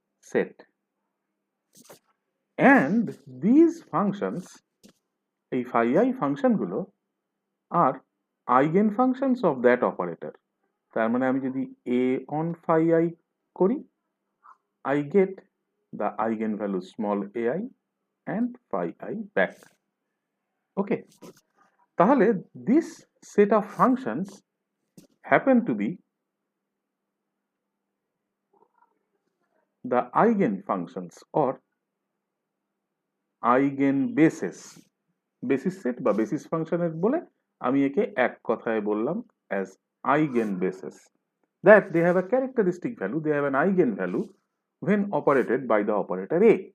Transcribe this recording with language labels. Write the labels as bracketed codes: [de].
[en] set, and these functions, [bn] এই phi I ফাংশনগুলো আর [en] Eigen functions of that operator. [bn] তার মানে আমি যদি a on phi I করি, [en] I get the eigenvalue small ai and phi I back. ওকে, তাহলে this set of functions happen to be the eigen functions or eigen basis. [bn] Basis set বা basis ফাংশনের বলে আমি একে এক কথায় বললাম [en] As eigen basis, that they have a characteristic value, they have an eigenvalue when operated by the operator a.